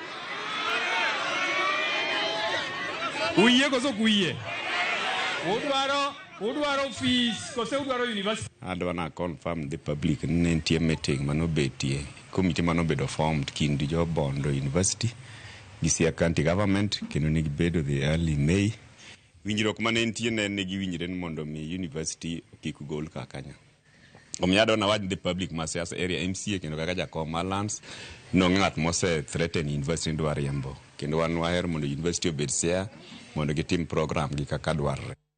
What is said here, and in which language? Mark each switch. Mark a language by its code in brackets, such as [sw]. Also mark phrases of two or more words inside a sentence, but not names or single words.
[luo] Uye koso kuye. Udwaro office kose udwaro university. Adwana [en] confirm the public [luo] ni nitie meeting mano betie. Committee mano bedo formed kind jo Bondo University gi Siaya County Government kendo ni bedo [en] the early May. [luo] Winjruok mane nitie ne gi winjre mondo mi university kik gol kakanya. Omiado na wad [en] the public [luo] ma Siaya area MCA kendo kaka jakom Malans no ng'at mose threaten university dwar yembo. Kendo wan waher mondo university obed Siaya mondo gitim program gi kaka dwarre.